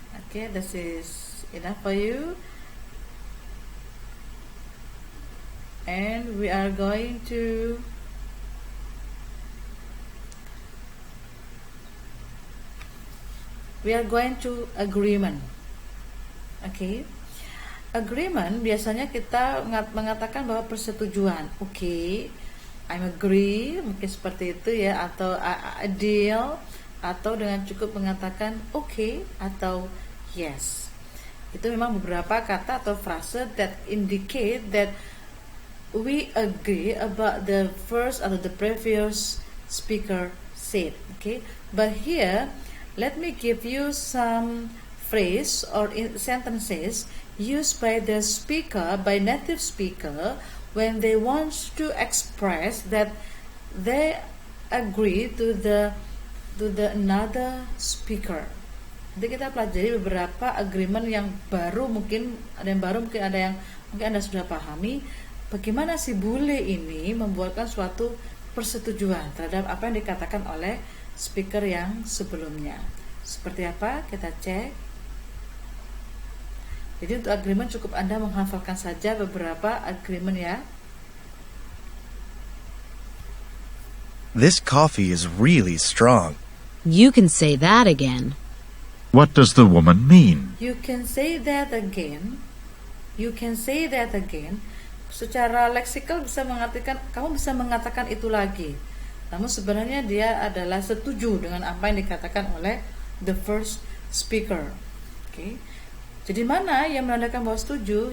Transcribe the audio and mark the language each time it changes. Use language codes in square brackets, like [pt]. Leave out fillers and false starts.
[en] Okay, this is enough for you. And we are going to agreement. Okay. [id] Agreement biasanya kita mengatakan bahwa persetujuan. Okay, [en] I'm agree, [id] mungkin seperti itu ya, atau a deal, atau dengan cukup mengatakan okay atau yes. Itu memang beberapa kata atau frase [en] that indicate that we agree about the first atau the previous speaker said. Okay, but here let me give you some phrase or sentences used by the speaker, by native speaker, when they want to express that they agree to the another speaker. [id] Nanti kita pelajari beberapa agreement yang baru, mungkin ada yang baru, mungkin ada yang mungkin Anda sudah pahami. Bagaimana si bule ini membuatkan suatu persetujuan terhadap apa yang dikatakan oleh speaker yang sebelumnya. Seperti apa? Kita cek. Jadi untuk agreement cukup Anda menghafalkan saja beberapa agreement ya. [en] This coffee is really strong. You can say that again. What does the woman mean? You can say that again. You can say that again. [id] Secara leksikal bisa mengartikan kamu bisa mengatakan itu lagi. Namun sebenarnya dia adalah setuju dengan apa yang dikatakan oleh [en] the first speaker. [id] Okay. Jadi mana yang menandakan bahwa setuju?